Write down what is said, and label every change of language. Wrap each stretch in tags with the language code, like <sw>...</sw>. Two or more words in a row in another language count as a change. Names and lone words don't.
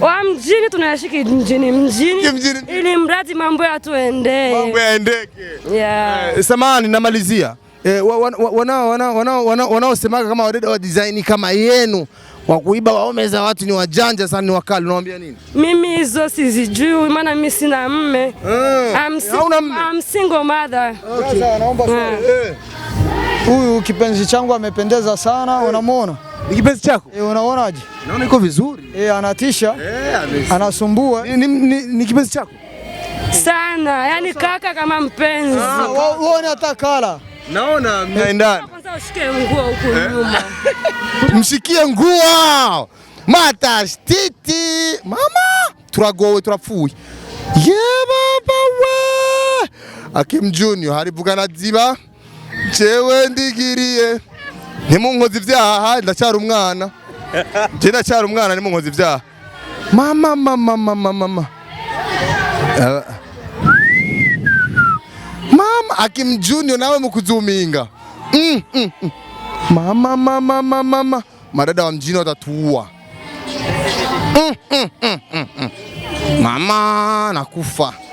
<sw>Wa mjini tunayashiki mjini. Ili mradi mambo yatuendee. Mambo yaendeke. Yeah. Samahani, namalizia. Wanaosemaga kama wadada wa design kama yenu wa kuiba waume za watu ni wajanja sana, ni wakali, unawaambia nini? Mimi hizo sizijui, maana mimi sina mme.</sw> <en>I'm single mother.</en> <sw>Okay. Sasa naomba huyu kipenzi changu amependeza sana, unamuona? Ni kipenzi chako? Unaonaje? Naona iko vizuri. Anatisha. Anasumbua. Ni kipenzi chako? Sana, yani kaka kama mpenzi. Uone hata kala. Naona mnaendana. Kwanza ushike nguo huko nyuma. Mshikie nguo. Matashtiti.</sw> <rn>Mama, turagowe turapfuye. Baba we. Akim Junior harivugana ziba. Jewe ndigiriye. Ntimunkoze ivyaha ndacyari umwana. Je ndacyari umwana ntimunkoze ivyaha. Mama. Mama, Akim Junior nawe mukuzuminga. Mama.</rn> <sw>Madada wa mjini watatuua. Mama, nakufa.</sw>